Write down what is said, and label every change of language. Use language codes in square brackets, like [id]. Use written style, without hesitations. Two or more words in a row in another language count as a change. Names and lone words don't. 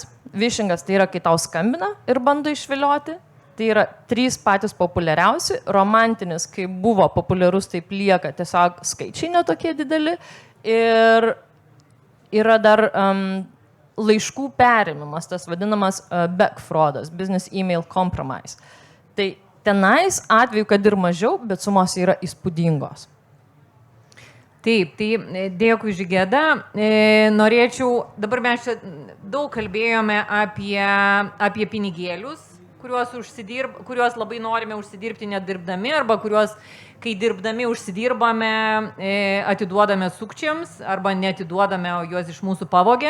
[lt] Vishingas tai yra, kai tau skambina ir bando išvilioti. Tai yra 3 patys populiariausi. Romantinis, kai buvo populiarus, taip lieka, tiesiog skaičiai netokie dideli. Ir yra dar laiškų perėmimas, tas vadinamas back fraudas, [en] business email compromise. [lt] Tai tenais atveju, kad ir mažiau, bet sumos yra įspūdingos. Taip, tai dėkui Žigėda. Norėčiau, dabar mes čia daug kalbėjome apie pinigėlius, kuriuos labai norime užsidirbti nedirbdami, arba kuriuos, kai dirbdami užsidirbame, atiduodame sukčiams, arba neatiduodame, o juos iš mūsų pavogė.